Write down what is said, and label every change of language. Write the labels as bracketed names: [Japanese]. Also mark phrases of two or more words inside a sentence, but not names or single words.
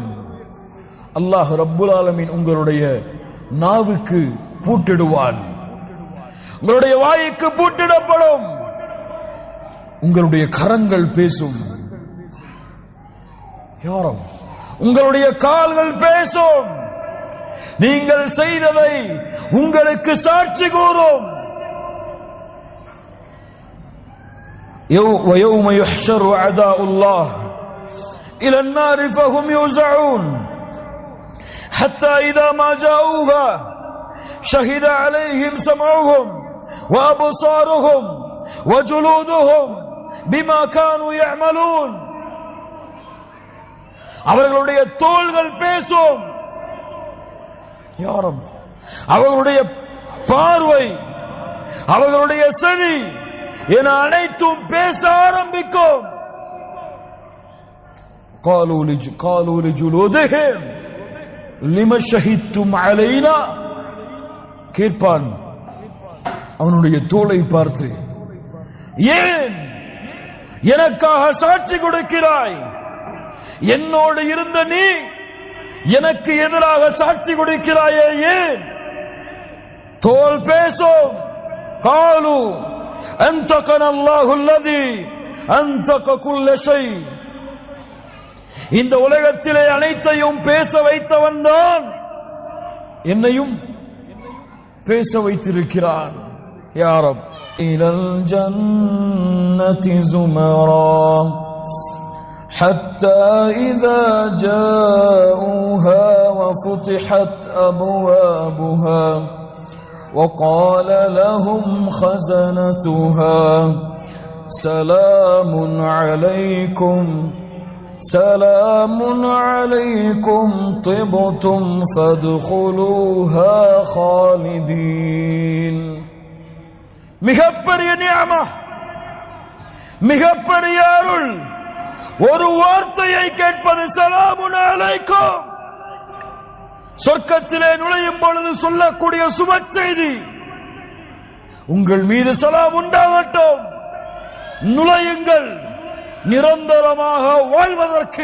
[Tamil] அல்லாஹ் [Arabic] رب العالمين [Tamil] உங்களுடைய நாவுக்கு பூட்டிடுவான், உங்களுடைய வாய்க்கு பூட்டிடப்படும், உங்களுடைய கரங்கள் பேசும். யாரும் உங்களுடைய கால்கள் பேசும், நீங்கள் செய்ததை உங்களுக்கு சாட்சி கூறும். [Arabic] وَيَوْمَ يُحْشَرُ أَعْدَاءُ اللَّهِ إِلَى النَّارِ فَهُمْ يُوزَعُونَ حَتَّى إِذَا مَا جَاءُوهَا شَهِدَ عَلَيْهِمْ سَمْعُهُمْ وَأَبْصَارُهُمْ وَجُلُودُهُمْ بِمَا كَانُوا يَعْمَلُونَ. [Tamil] அவர்களுடைய தோள்கள் பேசும். யாரும் அவர்களுடைய பார்வை, அவர்களுடைய செவி என அனைத்தும் பேச ஆரம்பிக்கும். [Arabic] قالوا لجلودهم لما شهدتم علينا, [Tamil] கேட்பான் அவனுடைய தோளை பார்த்து, ஏன் எனக்காக சாட்சி கொடுக்கிறாய்? என்னோடு இருந்த நீ எனக்கு எதிராக சாட்சி கொடுக்கிறாயே ஏன்? தோல் பேசும். [Arabic] قالوا أنطقنا الله الذي أنطق كل شيء [Tamil] இந்த உலகத்திலே அனைத்தையும் பேச வைத்தவன் தான் என்னையும் பேச வைத்திருக்கிறான். [Arabic] يا رب إلى الجنة زمرا حتى إذا جاءوها وفتحت أبوابها وقال لهم خزنتها سلام عليكم طبتم فادخلوها خالدين. [Tamil] மிகப்பெரிய நிஅமா, மிகப்பெரிய அருள். ஒரு வார்த்தையை கேட்பது [Arabic] سلام عليكم. [Tamil] சொர்க்கத்திலே நுழையும் பொழுது சொல்லக்கூடிய சுப செய்தி, உங்கள் மீது சலாம் உண்டாகட்டும், நுழையுங்கள் நிரந்தரமாக வாழ்வதற்கு.